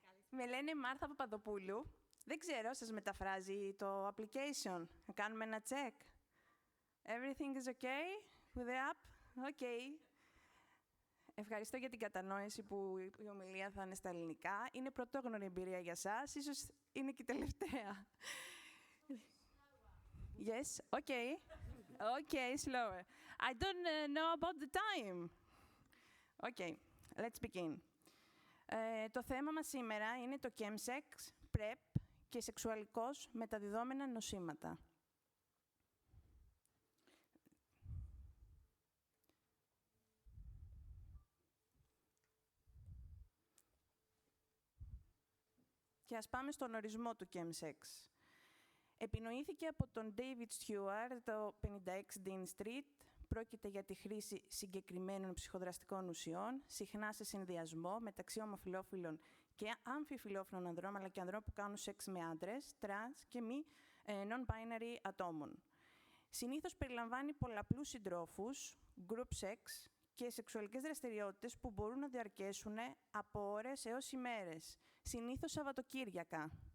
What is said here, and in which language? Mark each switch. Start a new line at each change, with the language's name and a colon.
Greek: Με λένε Μάρθα Παπαδοπούλου. Δεν ξέρω, σας μεταφράζει το application. Να κάνουμε ένα check.
English: Everything is okay with the app? Okay.
Greek: Ευχαριστώ για την κατανόηση που η ομιλία θα είναι στα ελληνικά. Είναι πρωτόγνωρη εμπειρία για σας. Ίσως είναι και η τελευταία.
English: Yes, okay. Okay, slower. I don't know about the time. Okay, let's begin.
Greek: Το θέμα μας σήμερα είναι το chemsex, PrEP και σεξουαλικώς μεταδιδόμενα νοσήματα. Και ας πάμε στον ορισμό του chemsex. Επινοήθηκε από τον David Stewart το 56 Dean Street. Πρόκειται για τη χρήση συγκεκριμένων ψυχοδραστικών ουσιών, συχνά σε συνδυασμό μεταξύ ομοφυλόφιλων και αμφιφυλόφιλων ανδρών, αλλά και ανδρών που κάνουν σεξ με άντρες, τρανς και μη non-binary ατόμων. Συνήθως περιλαμβάνει πολλαπλούς συντρόφους, group sex και σεξουαλικές δραστηριότητες που μπορούν να διαρκέσουν από ώρες έως ημέρες, συνήθως Σαββατοκύριακα.